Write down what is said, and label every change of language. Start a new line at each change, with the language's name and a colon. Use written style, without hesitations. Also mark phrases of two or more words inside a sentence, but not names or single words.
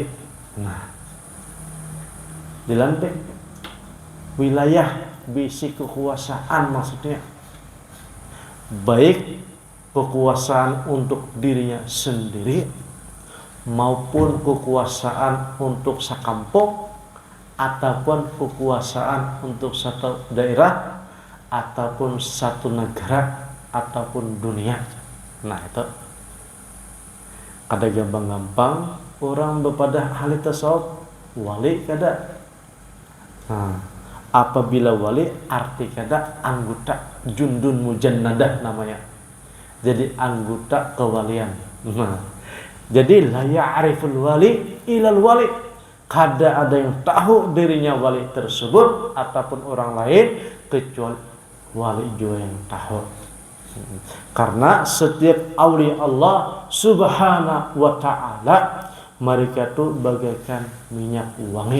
Indonesian: Nah, dilantik wilayah bisi kekuasaan, maksudnya baik kekuasaan untuk dirinya sendiri maupun kekuasaan untuk sakampung ataupun kekuasaan untuk satu daerah ataupun satu negara ataupun dunia.
Banjar: Nah itu Kada gampang-gampang orang bepada ahli tasawuf wali kada.
Indonesian: Nah, apabila wali arti kada anggota
Arabic: جند مجندة
Indonesian: namanya. Jadi anggota kewalian. Nah, jadi
Arabic: لا يعرف الولي إلا الولي.
Indonesian: Kada ada yang tahu dirinya wali tersebut ataupun orang lain kecuali wali juga yang tahu. Karena setiap aulia
Arabic: الله سبحانه وتعالى
Indonesian: mereka itu bagaikan minyak wangi.